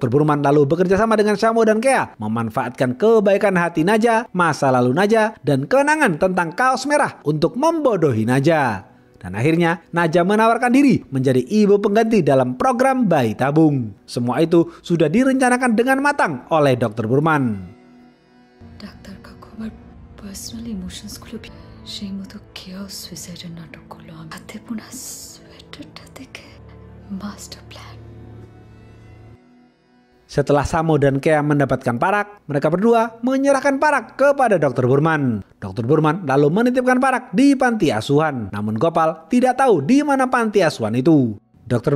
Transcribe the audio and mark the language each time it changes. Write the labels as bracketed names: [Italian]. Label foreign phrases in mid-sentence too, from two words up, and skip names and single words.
[Indonesian] Burman lalu bekerja sama dengan Syamo dan Kea, memanfaatkan kebaikan hati Naja, masa lalu Naja, dan kenangan tentang kaos merah untuk membodohi Naja. Dan akhirnya, Naja menawarkan diri menjadi ibu pengganti dalam program bayi tabung. Semua itu sudah direncanakan dengan matang oleh Dr. Burman. Dokter kaku [Bangla] আমার [English] personal emotions [Bangla] গুলো সেই মতো [English] chaos suicide [Bangla] নাটক করলো হাতে বোনা সোয়েটারটা দেখে [English] master plan. [Indonesian] Setelah Samo dan Kea mendapatkan Parak, mereka berdua menyerahkan Parak kepada Dr. Burman. Dr. Burman lalu menitipkan Parak di panti asuhan. Namun Gopal tidak tahu di mana panti asuhan itu. Dr.